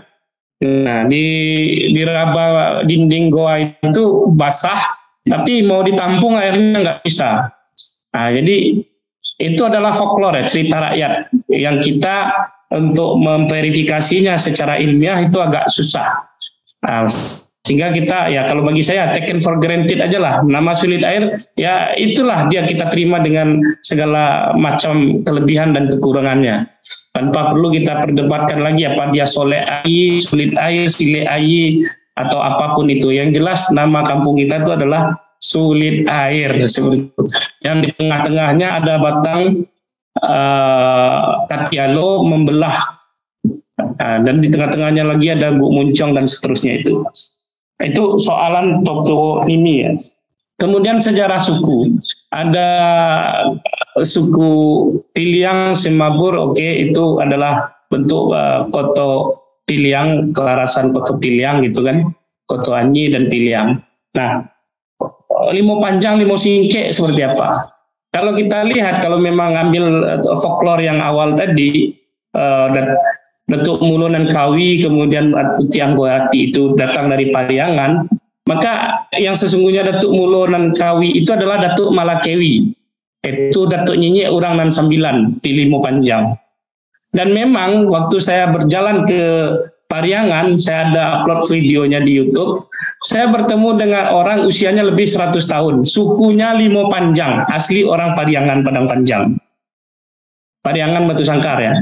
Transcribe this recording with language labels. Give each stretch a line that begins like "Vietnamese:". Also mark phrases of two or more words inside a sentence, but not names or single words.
Indonesian: Nah, di raba dinding goa itu basah, tapi mau ditampung airnya nggak bisa. Nah, jadi itu adalah folklore, cerita rakyat yang kita untuk memverifikasinya secara ilmiah itu agak susah. Nah, sehingga kita ya kalau bagi saya
English: taken for granted
Indonesian: aja lah. Nama Sulit Air ya itulah dia kita terima dengan segala macam kelebihan dan kekurangannya. Tanpa perlu kita perdebatkan lagi apa dia Solek Air, Sulit Air, Sile Air atau apapun itu. Yang jelas nama kampung kita itu adalah Sulit Air seperti itu. Yang di tengah-tengahnya ada batang Katialo membelah, dan di tengah-tengahnya lagi ada Guk Muncong dan seterusnya itu. Itu soalan toponimi ya. Kemudian sejarah suku, ada suku Piliang Semabur, oke, itu adalah bentuk Koto Piliang, kelarasan Koto Piliang gitu kan, Koto Anyi dan Piliang. Nah, Limo Panjang, Limo Singke seperti apa? Kalau kita lihat, kalau memang ambil folklore yang awal tadi, Datuk Mulo Nankawi kemudian Putih Anggoati itu datang dari Pariangan, maka yang sesungguhnya Datuk Mulo Nankawi itu adalah Datuk Malakewi, itu Datuk Nyinyek Urang Nan Sambilan di Limo Panjang. Dan memang waktu saya berjalan ke Pariangan, saya ada upload videonya di YouTube, saya bertemu dengan orang usianya lebih 100 tahun, sukunya Limo Panjang, asli orang Pariangan Padang Panjang, Pariangan Batu Sangkar ya.